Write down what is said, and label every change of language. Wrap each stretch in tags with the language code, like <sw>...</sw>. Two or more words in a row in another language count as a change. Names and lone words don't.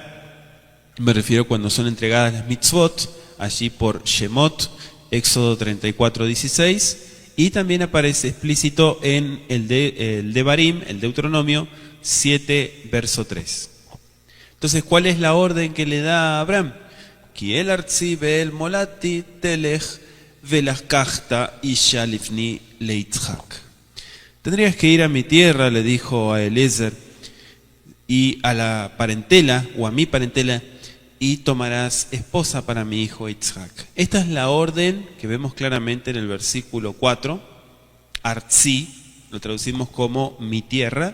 <es>Me refiero cuando son entregadas las mitzvot, allí por Shemot, Éxodo 34:16, y también aparece explícito en el Devarim, el Deuteronomio 7, verso 3. Entonces, ¿cuál es la orden que le da a Abraham?</es> <he>כי אל ארצי ואל מולדתי תלך ולקחת אשה לבני ליצחק.</he> <es>Tendrías que ir a mi tierra, le dijo a Eliezer, y a la parentela, o a mi parentela, y tomarás esposa para mi hijo Isaac. Esta es la orden que vemos claramente en el versículo 4. Artzi, lo traducimos como mi tierra.</es>